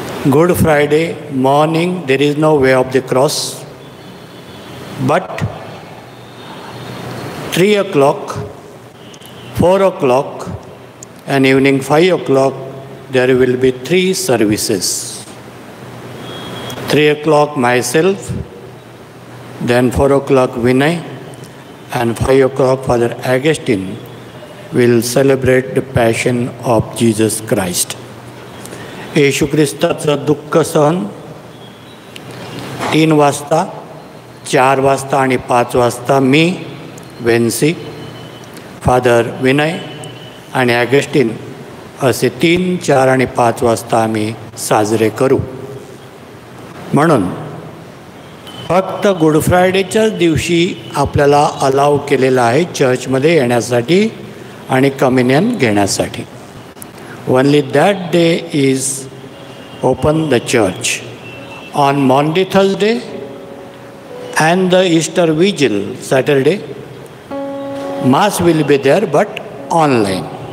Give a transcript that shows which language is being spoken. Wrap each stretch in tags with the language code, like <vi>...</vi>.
<en>Good Friday morning there is no way of the cross, but 3 o'clock, 4 o'clock and evening 5 o'clock there will be 3 services. 3 o'clock myself, then 4 o'clock Vinay, and 5 o'clock Father Augustine will celebrate the Passion of Jesus Christ.</en> <mr>येशू ख्रिस्ताचं दुःख सहन 3 वाजता, 4 वाजता आणि 5 वाजता मी वेन्सी, father Vinay आणि ॲगस्टिन असे 3, 4 आणि 5 वाजता आम्ही साजरे करू. म्हणून फक्त गुड फ्रायडेच्याच दिवशी आपल्याला अलाव केलेलं आहे चर्चमध्ये येण्यासाठी आणि कम्युनियन घेण्यासाठी.</mr> <en>Only that day is open the church. On Monday, Thursday and the Easter Vigil, Saturday, Mass will be there but online.</en>